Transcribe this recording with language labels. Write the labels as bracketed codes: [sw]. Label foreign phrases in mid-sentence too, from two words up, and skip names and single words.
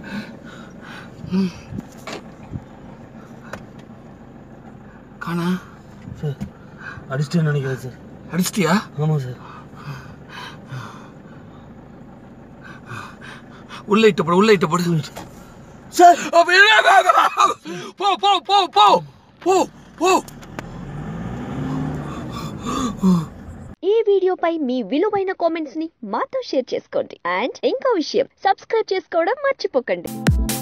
[ta] காணா சார். அடிச்சிட்டேன்னு நினைக்கிறேன் சார். அடிச்சிட்டியா? ஆமாம் சார். உள்ள இட்டு போடு சார். [te] పో. ఈ వీడియోపై మీ విలువైన కామెంట్స్ ని మాతో షేర్ చేసుకోండి. అండ్ ఇంకో విషయం, సబ్స్క్రైబ్ చేసుకోవడం మర్చిపోకండి.